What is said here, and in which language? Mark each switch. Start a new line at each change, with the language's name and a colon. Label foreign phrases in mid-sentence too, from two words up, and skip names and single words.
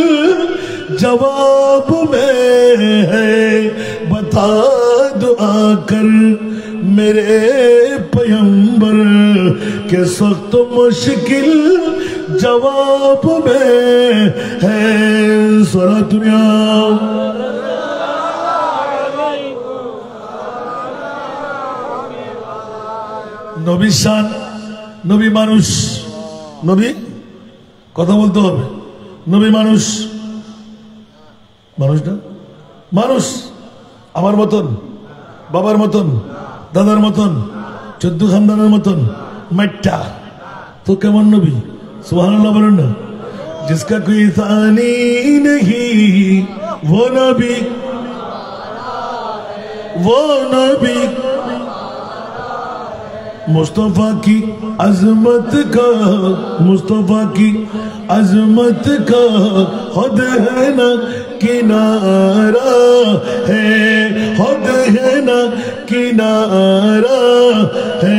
Urdu: جواب میں ہے، بتا دو آ کر میرے پیمبر کہ سخت مشکل جواب میں ہے۔ سورہ دنیا
Bangla: নবী শান, নবী মানুষ, নবী কথা বলতে হবে, নবী মানুষ, মানুষ না মানুষ, আমার মতন, বাবার মতন, দাদার মতন, 14 খানদানের মতন, মাইটা তো কেমন নবী? সুবহানাল্লাহ বলেন না।
Urdu: جس کا کوئی ثانی نہیں وہ نبی، وہ نبی مصطفیٰ کی عظمت کا، مصطفیٰ کی عظمت کا خود ہے نہ کنارہ ہے، خود ہے نہ کنارہ ہے.